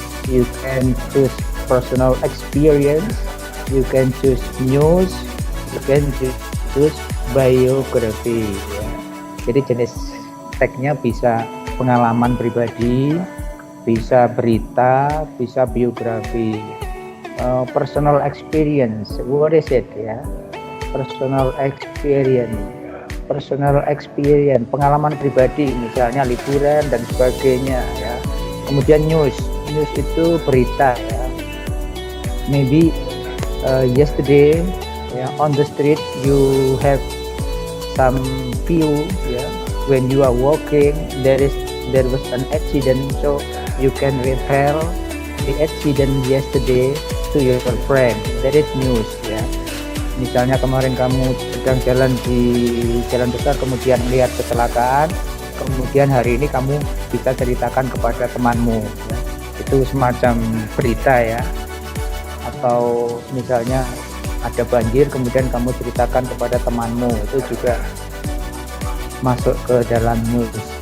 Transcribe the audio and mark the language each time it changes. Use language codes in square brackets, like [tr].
[en] You can choose personal experience, you can choose news, you can choose biography ya. [id] Jadi jenis teksnya bisa pengalaman pribadi, bisa berita, bisa biografi. [en] Personal experience, what is it ya? Personal experience, [id] pengalaman pribadi, misalnya liburan dan sebagainya ya. Kemudian news itu berita ya. [en] Maybe yesterday on the street you have some view when you are walking, there was an accident, so you can refer the accident yesterday to your friend. That is news ya. [id] Misalnya kemarin kamu sedang jalan di jalan besar, kemudian lihat kecelakaan, kemudian hari ini kamu bisa ceritakan kepada temanmu ya. Itu semacam berita ya. Atau misalnya ada banjir, kemudian kamu ceritakan kepada temanmu, itu juga masuk ke dalam news.